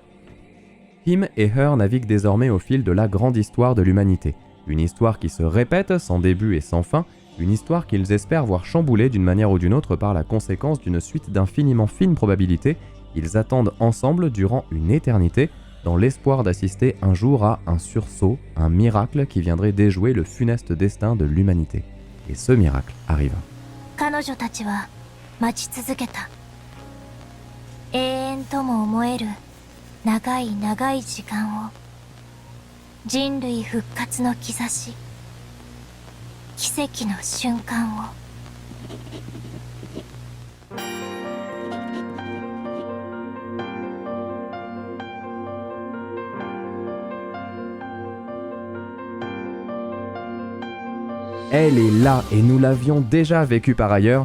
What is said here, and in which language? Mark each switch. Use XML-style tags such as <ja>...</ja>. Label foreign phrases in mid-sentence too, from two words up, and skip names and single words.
<fr>Him et Her naviguent désormais au fil de la grande histoire de l'humanité, une histoire qui se répète sans début et sans fin, une histoire qu'ils espèrent voir chamboulée d'une manière ou d'une autre par la conséquence d'une suite d'infiniment fines probabilités. Ils attendent ensemble durant une éternité, dans l'espoir d'assister un jour à un sursaut, un miracle qui viendrait déjouer le funeste destin de l'humanité. Et ce miracle arrive.</fr> <ja>彼女たちは待ち続けた。永遠とも思える長い長い時間を、人類復活の兆し、奇跡の瞬間を。</ja> <fr>Elle est là et nous l'avions déjà vécu par ailleurs.</fr>